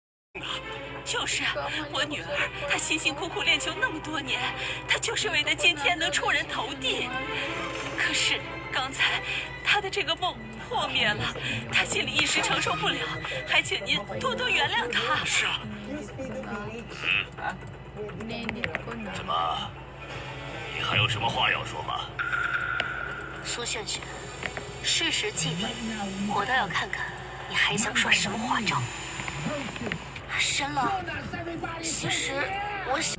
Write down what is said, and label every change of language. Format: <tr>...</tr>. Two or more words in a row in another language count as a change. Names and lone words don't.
<zh>就是我女儿，她辛辛苦苦练球那么多年，她就是为了今天能出人头地。可是刚才她的这个梦破灭了，她心里一时承受不了，还请您多多原谅她。是啊，</zh> <tl>Inedit ko na.</tl> <zh>怎么？你还有什么话要说吗？苏萱萱，事实既定，我倒要看看你还想耍什么花招。深了，其实我想。</zh>